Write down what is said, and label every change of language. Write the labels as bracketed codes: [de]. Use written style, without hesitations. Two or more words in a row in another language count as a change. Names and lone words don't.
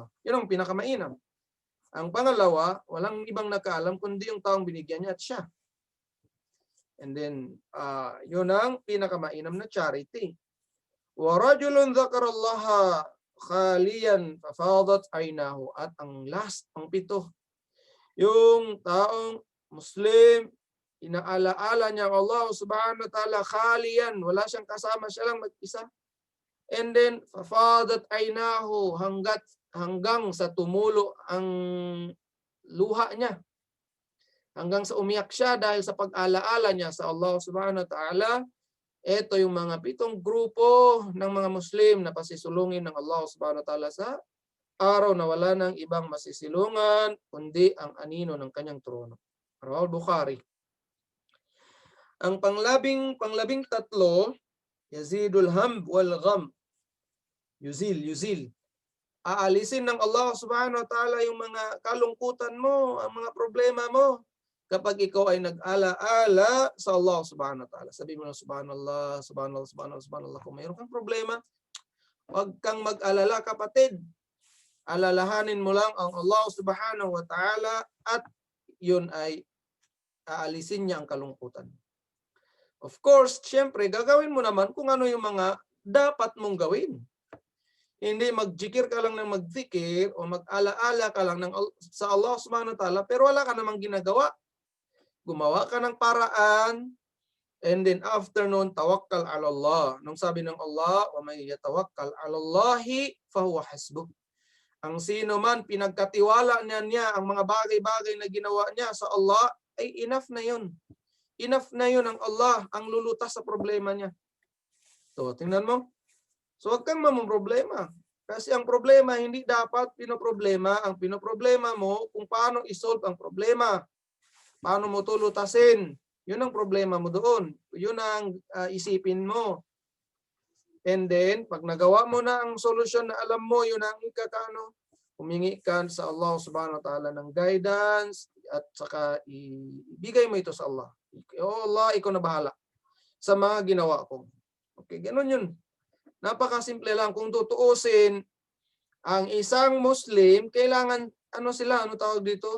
[tl] Yun ang pinakamainam. Ang pangalawa, walang ibang nakaalam kundi yung taong binigyan niya at siya. [en] And then, [tl] yun ang pinakamainam na charity. [ar] ورجل ذكر الله خاليا ففاضت عيناه. [tl] At ang last, ang 7, yung taong Muslim, inaalaala niya [ar] الله سبحانه وتعالى خاليا, [tl] wala siyang kasama, siya lang mag-isa. [en] And then, [ar] ففاضت عيناه, [tl] hanggang sa tumulo ang luha niya. Hanggang sa umiyak siya dahil sa pag-alaala niya sa [ar] الله سبحانه وتعالى. [tl] Ito yung mga 7 grupo ng mga Muslim na pasisulungin ng [ar] الله سبحانه وتعالى [tl] sa araw na wala ng ibang masisilungan kundi ang anino ng kanyang trono. [ar] رواه البخاري. [tl] Ang panglabing tatlo, [ar] يزيل الهم والغم. [tl] Yuzil. Aalisin ng [ar] الله سبحانه وتعالى [tl] yung mga kalungkutan mo, ang mga problema mo. Kapag ikaw ay nag-ala-ala sa [ar] الله سبحانه وتعالى. [tl] Sabi mo na [ar] سبحان الله، سبحان الله، سبحان الله، سبحان الله. [tl] Kung mayroon kang problema, huwag kang mag-alala kapatid. Alalahanin mo lang ang [ar] الله سبحانه وتعالى [tl] at yun ay aalisin niya ang kalungkutan. [en] Of course, [tl] syempre, gagawin mo naman kung ano yung mga dapat mong gawin. Hindi magzikir ka lang ng magzikir o mag-ala-ala ka lang sa [ar] الله سبحانه وتعالى [tl] pero wala ka namang ginagawa. Gumawa ka ng paraan [en] and then after [tl] nun, [ar] توكل على الله. [tl] Nung sabi ng Allah, [ar] ومن يتوكل على الله فهو حسبه. [tl] Ang sino man pinagkatiwala niya ang mga bagay-bagay na ginawa niya sa Allah, ay enough na yun. Enough na yun ang Allah, ang lulutas sa problema niya. So, tingnan mo. So, huwag kang mamumroblema. Kasi ang problema, hindi dapat pinoproblema. Ang pinoproblema mo kung paano isolve ang problema. Paano mo tulutasin. Yun ang problema mo doon. Yun ang isipin mo. [en] And then, [tl] pag nagawa mo na ang solusyon na alam mo, yun ang ikakano, humingi ka sa [ar] الله سبحانه وتعالى [tl] ng guidance at saka ibigay mo ito sa Allah. Oh Allah, ikaw na bahala sa mga ginawa ko. Okay, ganun yun. Napakasimple lang. Kung tutuusin, ang isang Muslim, kailangan, ano tawag dito?